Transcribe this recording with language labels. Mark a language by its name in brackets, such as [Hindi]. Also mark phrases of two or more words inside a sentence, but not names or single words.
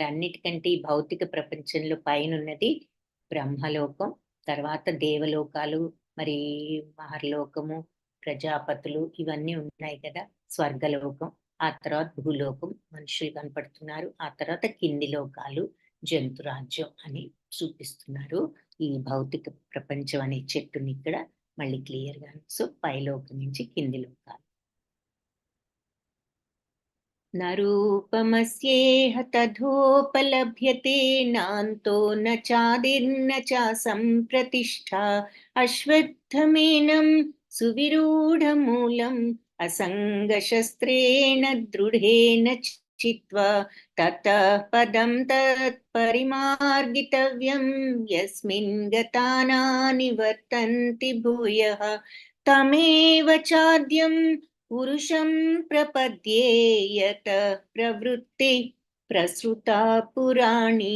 [Telugu] అన్నిటికంటే ఈ భౌతిక ప్రపంచంలో పైనున్నది బ్రహ్మలోకం, తర్వాత దేవలోకాలు, మరి మహర్లోకము, ప్రజాపతులు ఇవన్నీ ఉన్నాయి కదా, స్వర్గలోకం, ఆ తర్వాత భూలోకం, మనుషులు కనపడుతున్నారు, ఆ తర్వాత కింది లోకాలు, జంతురాజ్యం అని చూపిస్తున్నారు ఈ భౌతిక ప్రపంచం అనే చెట్టుని ఇక్కడ మళ్ళీ క్లియర్ గా. సో పైలోకం నుంచి కింది లోకాలు. [Sanskrit] न रूपमस्येह तथोपलभ्यते नान्तो न चादिर्न चासंप्रतिष्ठा अश्वत्थमेनं सुविरूढमूलम् असङ्गशस्त्रेण दृढेन చిత్వా తతః పదం తత్పరిమార్గితవ్యం యస్మిన్ గతా న నివర్తంతి భూయః తమేవ చాద్యం పురుషం ప్రపద్యే యతః ప్రవృత్తి ప్రసృతా పురాణి.